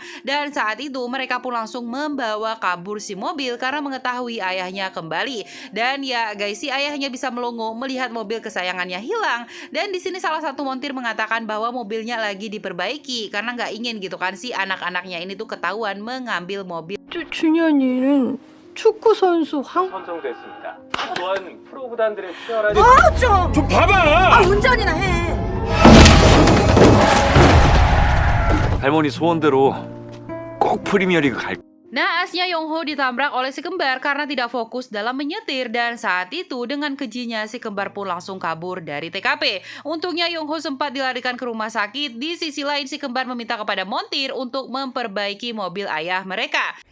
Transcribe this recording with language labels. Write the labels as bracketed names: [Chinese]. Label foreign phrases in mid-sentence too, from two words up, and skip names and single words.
[Indonesian] Dan saat itu mereka pun langsung membawa kabur si mobil karena mengetahui ayahnya kembali. Dan ya guys, si ayahnya bisa melongo melihat mobil kesayangannya hilang. Dan di sini salah satu montir mengatakan bahwa mobilnya lagi diperbaiki karena nggak ingin gitu kan si anak-anaknya ini tuh ketahuan mengambil mobil. [Korean] 준현이는 축구 선수 선정됐습니다. 또한 프로 구단들의 치열한 좀 봐봐. 운전이나 해. 할머니 소원대로 꼭 프리미어리그 갈. [Indonesian] Naasnya Yong Ho ditabrak oleh si kembar karena tidak fokus dalam menyetir dan saat itu dengan kejinya si kembar pun langsung kabur dari TKP. Untungnya Yong Ho sempat dilarikan ke rumah sakit. Di sisi lain si kembar meminta kepada montir untuk memperbaiki mobil ayah mereka.